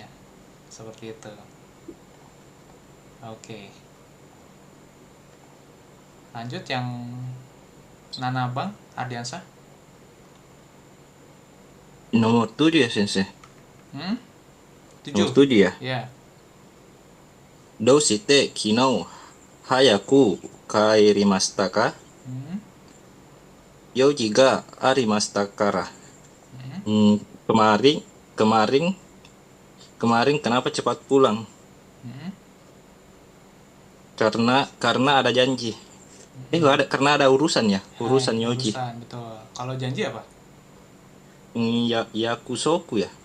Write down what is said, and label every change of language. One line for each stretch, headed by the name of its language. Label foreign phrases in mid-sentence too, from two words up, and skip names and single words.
Indonesian: Seperti itu. Oke. Lanjut yang Nanabang, Ardiansah. Nomor 7 ya, Sensei. 7. Nomor 7 ya. Ya.
Japanese: どうして昨日早く帰りましたか？用事がありましたから。
Indonesian: Kemarin kenapa cepat pulang? Karena ada janji. Karena ada urusan ya, urusan yoji. Urusan, betul. Kalau janji apa? Yakusoku ya.